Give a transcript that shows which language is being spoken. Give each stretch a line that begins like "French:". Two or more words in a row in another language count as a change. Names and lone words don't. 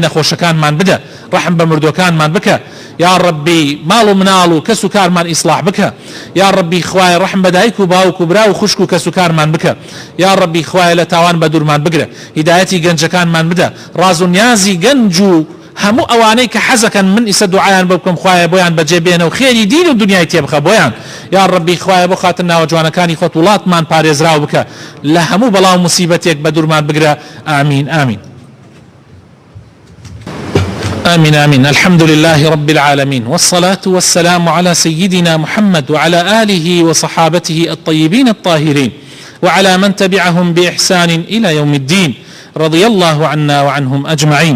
Central Kurdish: نەخۆشەکانمان بدە ڕەحم بە مردوەکانمان بکە
Arabic: یا ڕەبی
Central Kurdish: ماڵ و مناڵ و کەس و کارمان ئیسلاح بکە
Arabic: یا ڕەبی
Central Kurdish: خوایە ڕەحم بە دایک و باوک و برا و خوشک و کەس و کارمان بکە
Arabic: یا ڕەبی
Central Kurdish: خوایە لە تاوان بە دوورمان بگرە هیدایەتی گەنجەکانمان بدە ڕاز و نیازی گەنج و هەموو ئەوانەی کە حەزەکەن من ئیسە دوعایان بۆ بکەم خوایە بۆیان بەجێ بێنە و خێری دین و دنیای تێبخە بۆیان
Arabic: یا ڕەبی
Central Kurdish: خوایە بۆ خاتر ناوە جوانەکانی خۆت وڵاتمان پارێزراو بکە لە هەموو بەڵاو موسیبەتێک بە دوورمان بگرە
Arabic: ئامین ئامین. آمين آمين. الحمد لله رب العالمين والصلاة والسلام على سيدنا محمد وعلى آله وصحابته الطيبين الطاهرين وعلى من تبعهم بإحسان إلى يوم الدين رضي الله عنا وعنهم أجمعين.